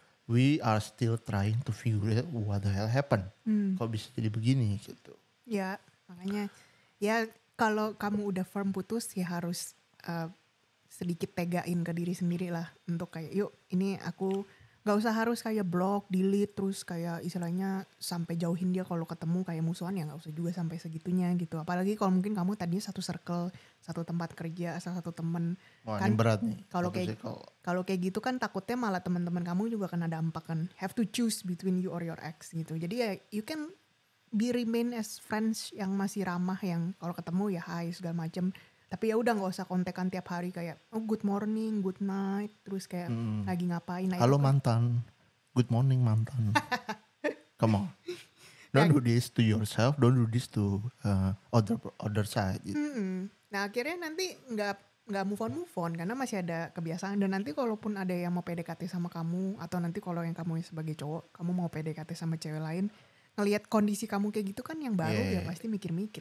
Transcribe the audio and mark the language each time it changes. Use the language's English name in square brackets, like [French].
[English] We are still trying to figure out what the hell happened. [Indonesian] Kok bisa jadi begini gitu. Ya makanya ya kalau kamu udah firm putus ya harus sedikit pegain ke diri sendiri lah untuk kayak yuk ini aku gak usah harus kayak block, delete terus kayak istilahnya sampai jauhin dia kalau ketemu kayak musuhan ya gak usah juga sampai segitunya gitu. Apalagi kalau mungkin kamu tadinya satu circle, satu tempat kerja, satu temen. Wah Kan ini berat nih. kalau kayak gitu kan takutnya malah teman-teman kamu juga kena dampak kan. [English] Have to choose between you or your ex [Indonesian] gitu. Jadi ya [English] you can remain as friends [Indonesian] yang masih ramah, yang kalau ketemu ya hai segala macem. Tapi ya udah nggak usah kontekan tiap hari kayak [English] oh good morning, good night, [Indonesian] terus kayak lagi ngapain. Nah, halo mantan, [English] good morning [Indonesian] mantan. [English] Come on, don't do this to yourself, don't do this to other side. [Indonesian] Gitu. Nah akhirnya nanti nggak move on karena masih ada kebiasaan. Dan nanti kalaupun ada yang mau PDKT sama kamu atau nanti kalau yang kamu sebagai cowok kamu mau PDKT sama cewek lain, ngelihat kondisi kamu kayak gitu kan yang baru ya pasti mikir-mikir